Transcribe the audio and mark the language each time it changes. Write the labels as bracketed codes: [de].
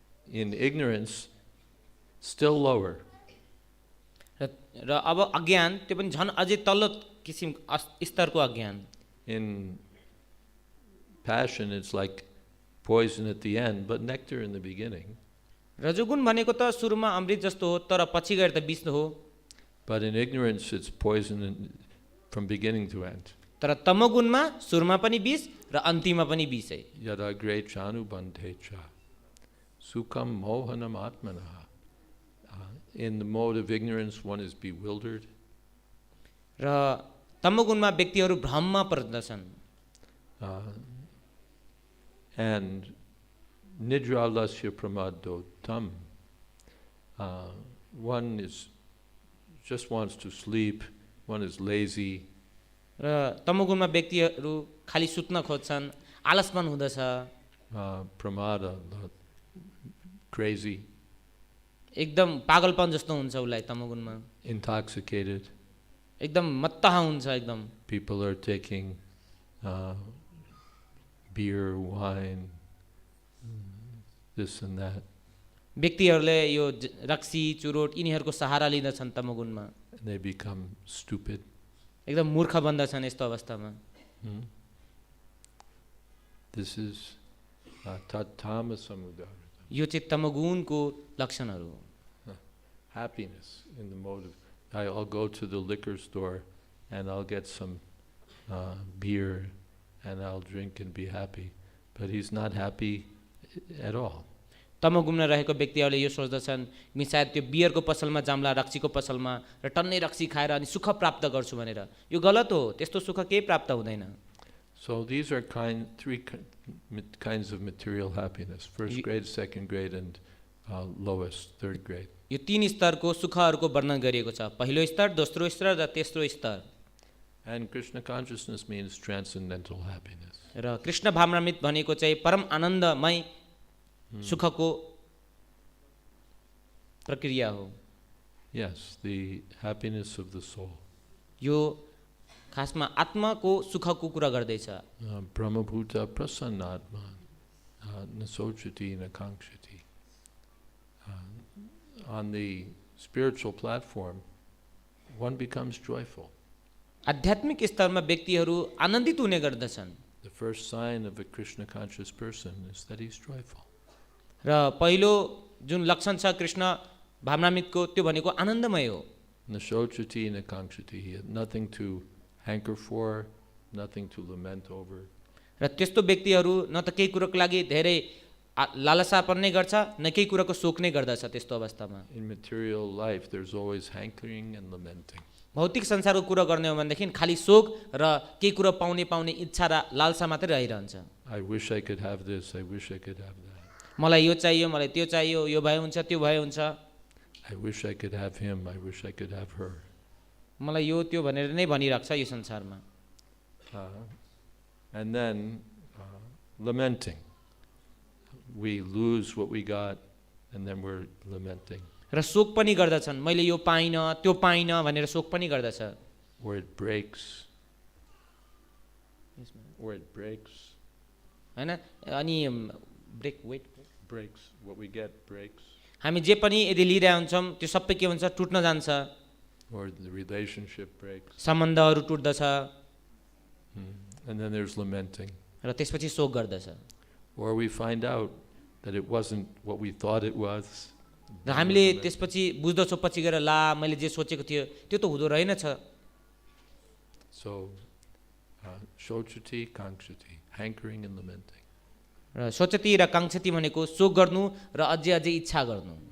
[en] In ignorance, still lower. [ne] र अब अज्ञान त्यो पनि झन् अझै तल्लो किसिम स्तरको अज्ञान। [en] In passion, it's like poison at the end, but nectar in the beginning. [ne] रजोगुण भनेको त सुरुमा अमृत जस्तो हो तर पछि गएर त विष हो। [en] But in ignorance, it's poison from beginning to end. [ne] तर तमोगुणमा सुरुमा पनि विष र अन्तिममा पनि विषै। [sa] Agre chanubande cha sukham mohanam ātmana. [en] In the mode of ignorance, one is bewildered. [ne] र तमोगुणमा व्यक्तिहरू भ्रममा पर्दछन्। [sa] And nidralasya pramado tam. [en] One is just wants to sleep. One is lazy. [ne] र तमोगुणमा व्यक्तिहरू खाली सुत्न खोज्छन्, आलसपन हुँदछ। [en] Pramada, crazy. [ne] एकदम पागलपन जस्तो हुन्छ उसलाई तमोगुणमा। [en] Intoxicated. [ne] एकदम मत्तहा हुन्छ एकदम। [en] People are taking beer, wine, this and that. [ne] व्यक्तिहरूले यो रक्सी चुरोट यिनीहरूको सहारा लिँदछन् तमोगुणमा। [en] They become stupid. [ne] एकदम मूर्ख बन्दछन् यस्तो अवस्थामा। [en] This is tattama samudara. [ne] यो चाहिँ तमोगुणको लक्षणहरू हो। [en] Happiness in the mode of, I'll go to the liquor store and I'll get some beer and I'll drink and be happy. But he's not happy at all. [ne] तमोगुणमा रहेको व्यक्तिहरूले यो सोच्दछन् मी सायद त्यो बियरको पसलमा जाम्ला, रक्सीको पसलमा र टन्नै रक्सी खाएर अनि सुख प्राप्त गर्छु भनेर। यो गलत हो, त्यस्तो सुख केही प्राप्त हुँदैन। [en] So these are three kinds of material happiness: first grade, second grade, and lowest, third grade. [ne] यो तीन स्तरको सुखहरूको वर्णन गरिएको छ, पहिलो स्तर, दोस्रो स्तर र तेस्रो स्तर। [en] And Krishna consciousness means transcendental happiness. [ne] र कृष्ण भावनामृत भनेको चाहिँ परम आनन्दमय सुखको प्रक्रिया हो। [en] Yes, the happiness of the soul. [ne] यो खासमा आत्माको सुखको कुरा गर्दैछ। [sa] ātma-buddhi-prasāda-jam nasochati nakanksati. [en] On the spiritual platform, one becomes joyful. [ne] आध्यात्मिक स्तरमा व्यक्तिहरू आनन्दित हुने गर्दछन्। [en] The first sign of a Krishna conscious person is that he's joyful. [ne] र पहिलो जुन लक्षण छ कृष्ण भावनामृतको त्यो भनेको आनन्दमय हो। [sa] Nashochati nakangshati. [en] He had nothing to hanker for, nothing to lament over. [ne] र त्यस्तो व्यक्तिहरू न त केही कुरोको लागि धेरै लालसा पर्ने गर्छ न केही कुराको शोक नै गर्दछ। त्यस्तो अवस्थामा [en] In material life, there's always hankering and lamenting. [ne] भौतिक संसारको कुरा गर्ने हो भनेदेखि खालि शोक र केही कुरा पाउने इच्छा र लालसा मात्रै रहिरहन्छ। [en] I wish I could have this, I wish I could have that. [ne] मलाई यो चाहियो, मलाई त्यो चाहियो, यो भए हुन्छ, त्यो भए हुन्छ। [en] I wish I could have him, I wish I could have her. [ne] मलाई यो त्यो भनेर नै भनिराख्छ यो संसारमा। [en] And then lamenting. We lose what we got and then we're lamenting. [ne] र शोक पनि गर्दछन्, मैले यो पाइनँ त्यो पाइनँ भनेर शोक पनि गर्दछ। [en] Or it breaks. Or it breaks. [ne] हैन अनि [en] Breaks. What we get breaks. [ne] हामी जे पनि यदि लिइरहेका हुन्छौँ त्यो सबै के हुन्छ, टुट्न जान्छ। [en] Or the relationship breaks. [ne] सम्बन्धहरू टुट्दछ। [en] And then there's lamenting. [ne] र त्यसपछि शोक गर्दछ। [en] Or we find out that it wasn't what we thought it was. [ne] र हामीले त्यसपछि बुझ्दछौँ पछि गएर ला मैले जे सोचेको थियो त्यो त हुँदो रहेनछ। [en] So [sa] shochati kankshati, [en] hankering and lamenting. [ne] र सोचती र काङ्क्षती भनेको शोक गर्नु र अझै इच्छा गर्नु।